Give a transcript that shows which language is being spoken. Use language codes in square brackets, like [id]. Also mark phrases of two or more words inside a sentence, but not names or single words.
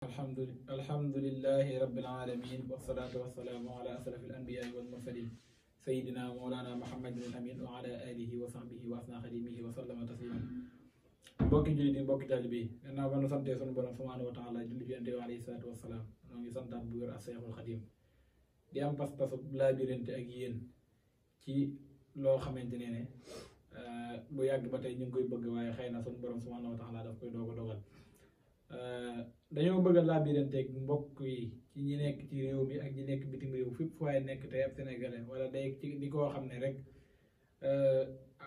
[ar] الحمد لله رب العالمين والصلاة والسلام على أشرف الأنبياء والمرسلين سيدنا مولانا محمد الأمين وعلى آله وصحبه وأثنى خديمه وسلم تسليما [wo] mbokki jullit yi mbokki taalibe yi gannaaw ba nu santee sunu borom [ar] سبحانه وتعالى [wo] julli ci Yonent bi [ar] عليه الصلاة والسلام [wo] noo ngi santaat bu wér ak Seexul Xadiim di am pas-pasu laabirante ak yéen ci loo xamante ne bu yàgg ba tey ñu ngi koy bëgg waaye xëy na sunu borom [ar] سبحانه وتعالى [wo] daf koy doog a dogal dañoo bëgg a laabirante ak mbokk yi ci ñi nekk ci réew mi ak ñi nekk bitim réew fépp waaye nekk tey ab sénégalais wala day ci di koo xam ne rek am